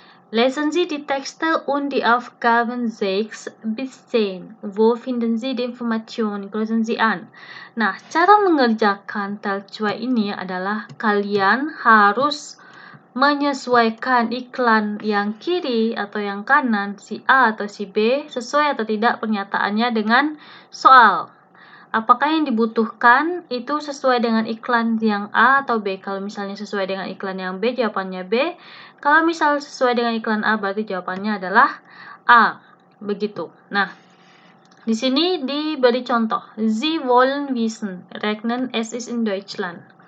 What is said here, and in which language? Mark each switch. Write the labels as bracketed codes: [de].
[de] Lesen Sie die Texte und die Aufgaben 6 bis 10. Wo finden Sie die Informationen? Kreuzen Sie an. [id] Nah, cara mengerjakan Teil 2 ini adalah kalian harus menyesuaikan iklan yang kiri atau yang kanan, si A atau si B, sesuai atau tidak pernyataannya dengan soal. Apakah yang dibutuhkan itu sesuai dengan iklan yang A atau B? Kalau misalnya sesuai dengan iklan yang B, jawabannya B. Kalau misalnya sesuai dengan iklan A, berarti jawabannya adalah A. Begitu. Nah, di sini diberi contoh. [de] Sie wollen wissen, regnet es ist in Deutschland.